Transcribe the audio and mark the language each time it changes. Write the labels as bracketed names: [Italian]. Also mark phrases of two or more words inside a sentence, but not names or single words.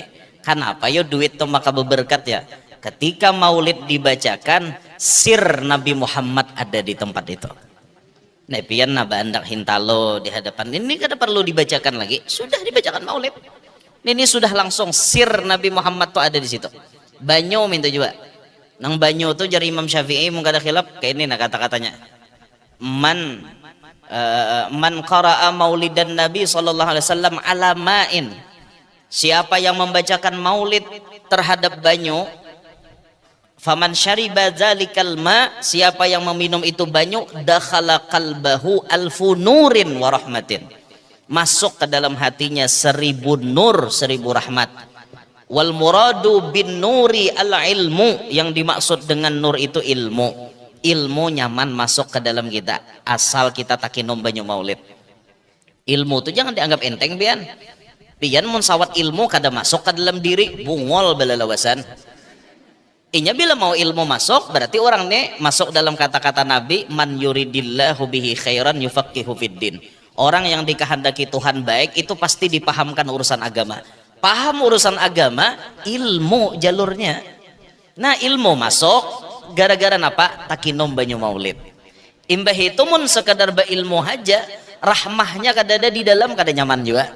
[Banjar] Kenapa yo duit tuh maka berberkat ya. Ketika maulid dibacakan sir Nabi Muhammad ada di tempat itu. Nah pian naba andak hintalo di hadapan ini kada perlu dibacakan lagi, sudah dibacakan maulid. Ini sudah langsung sir Nabi Muhammad tuh ada di situ. Banyo minta juga. Nang banyo tuh jari Imam Syafi'i mung kada khilaf kayak ini nah kata-katanya. [Arabic] Man qara'a maulidan Nabi sallallahu alaihi wasallam [Banjar] ala ma'in, siapa yang membacakan maulid terhadap banyu, [Arabic] faman syariba dzalikal ma, [Banjar] siapa yang meminum itu banyu, [Arabic] dakhala qalbahu alfu nurin wa rahmatin, [Indonesian] masuk ke dalam hatinya 1000 nur 1000 rahmat. [Arabic] Wal muradu bin nuri al ilmu, [Indonesian] yang dimaksud dengan nur itu ilmu. [Banjar] Ilmu nyaman masuk ke dalam kita asal kita takinum banyu maulid. Ilmu tuh jangan dianggap enteng pian. Pian mun sawat ilmu kada masuk ke dalam diri, bungol belalawasan. Inya bila mau ilmu masuk, berarti orang nih masuk dalam kata-kata Nabi, [Arabic] man yuridillahu bihi khairan yufaqihu fiddin. [Indonesian] Orang yang dikehendaki Tuhan baik itu pasti dipahamkan urusan agama. Paham urusan agama, ilmu jalurnya. [Banjar] Nah, ilmu masuk gara-gara napa? Takinom banyu maulid. Imbah itu mun sekadar berilmu aja, rahmahnya kada ada di dalam, kada nyaman juga.